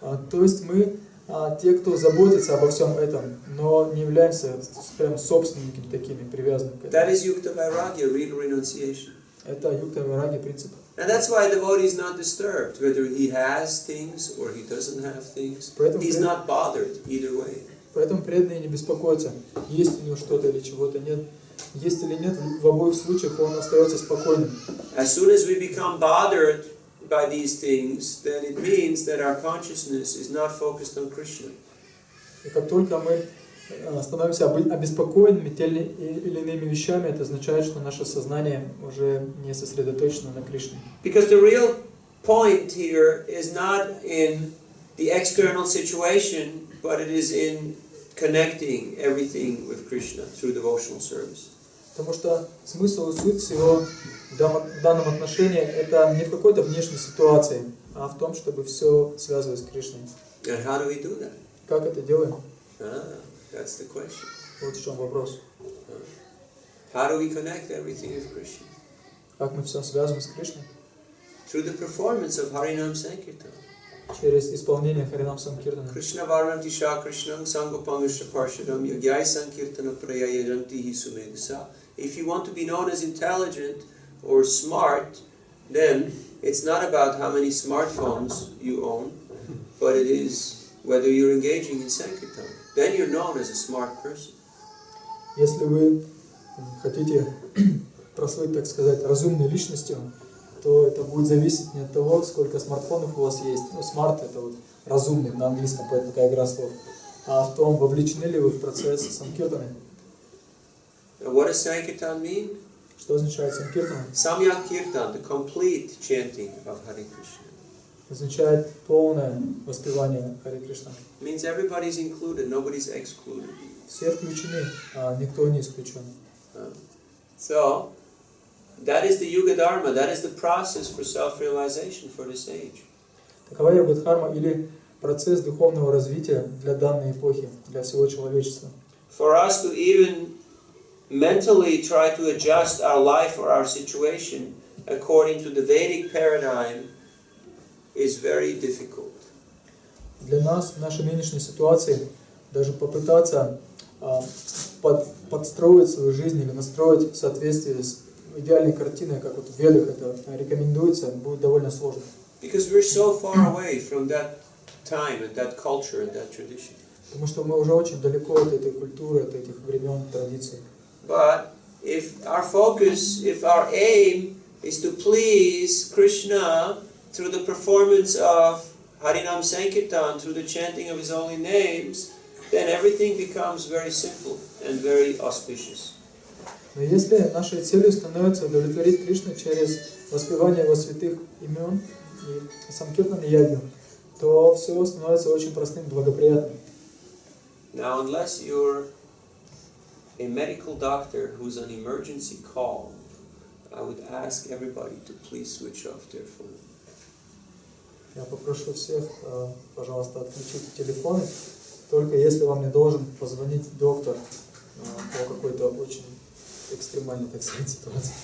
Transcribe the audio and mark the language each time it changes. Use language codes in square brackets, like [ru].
[ru] То есть мы те, кто заботится обо всем этом, но не являемся прям собственниками такими, привязанными к этому. [en] That is yukta vairagya, real renunciation. [ru] Это юкта вайрагья принцип. [en] And that's why the devotee is not disturbed, whether he has things or he doesn't have things. He's not bothered either way. [ru] Поэтому преданный не беспокоится, есть у него что-то или чего-то нет. Есть или нет, в обоих случаях он остается спокойным. [en] As soon as we become bothered by these things, then it means that our consciousness is not focused on Krishna. [ru] И как только мы становимся обеспокоенными теми или иными вещами, это означает, что наше сознание уже не сосредоточено на Кришне. [en] Because the real point here is not in the external situation, but it is in connecting everything with Krishna through devotional service. [ru] Потому что смысл и суть всего в данном отношении это не в какой-то внешней ситуации, а в том, чтобы все связывать с Кришной. [en] And how do we do that? [ru] Как это делаем? [en] That's the question. [ru] Вот в чем вопрос. [en] How do we connect everything with Krishna? [ru] Как мы все связываем с Кришной? [en] Through the performance of Harinam Sankirtan. [ru] Через исполнение Харинам Санкиртана. [sa] Krishna Varnamti Shah Krishnam Sangopangasha Parshadam Yagyai Sankirtana Prayayajanti Sumedasa. [en] If you want to be known as intelligent or smart, then it's not about how many smartphones you own, but it is whether you're engaging in Sankirtan. Then you're known as a smart person. [ru] Если вы хотите прослыть, так сказать, разумной личностью, то это будет зависеть не от того, сколько смартфонов у вас есть. Ну, смарт это вот разумный на английском, поэтому такая игра слов. А в том, вовлечены ли вы в процесс санкиртаны. [en] What does Sankirtan mean? [ru] Что означает санкиртана? [en] Samyak Kirtan, the complete chanting of Hare Krishna. [ru] Означает полное воспевание Харе Кришна. [en] Means everybody's included, nobody's excluded. [ru] Все включены, а никто не исключен. [en] So, that is the Yuga Dharma, that is the process for self-realization for this age. [ru] Такова йога-дхарма или процесс духовного развития для данной эпохи, для всего человечества. [en] For us to even mentally try to adjust our life or our situation according to the Vedic paradigm is very difficult. [ru] Для нас, в нашей нынешней ситуации, даже попытаться подстроить свою жизнь или настроить в соответствии с идеальной картиной, как вот в Ведах это рекомендуется, будет довольно сложно. [en] Because we're so far away from that time and that culture and that tradition. [ru] Потому что мы уже очень далеко от этой культуры, от этих времен, традиций. [en] But if our focus, if our aim is to please Krishna through the performance of Harinam Sankirtan, through the chanting of his holy names, then everything becomes very simple and very auspicious. [ru] Но если нашей целью становится удовлетворить Кришну через воспевание его святых имен и санкиртан и ягью, то все становится очень простым, благоприятным. [en] Now, unless you're a medical doctor who's on emergency call, I would ask everybody to please switch off their phone. [ru] Я попрошу всех, пожалуйста, отключить телефоны, только если вам не должен позвонить доктор по какой-то очень экстремальной, так сказать, ситуации.